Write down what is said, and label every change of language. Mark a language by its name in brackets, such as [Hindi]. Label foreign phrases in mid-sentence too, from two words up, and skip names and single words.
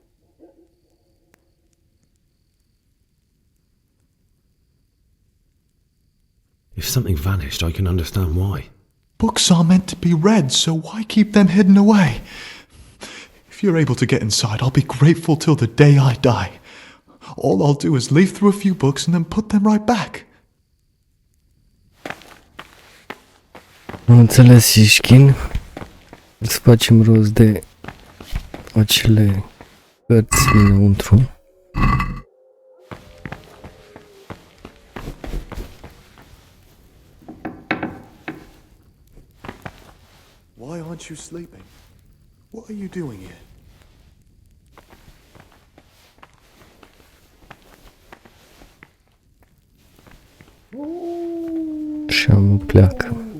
[English] If something vanished, I can understand why. Books are meant to be read, so why keep them hidden away? If you're able to get inside, I'll be grateful till the day I die. All I'll do is leaf through a few books and then put them right back. [Romanian] Am înțeles, Ișchin. Îți facem rost de acele cărți dinăuntru. [English] Why aren't you sleeping? What are you doing here? [Romanian] Și am pleacă.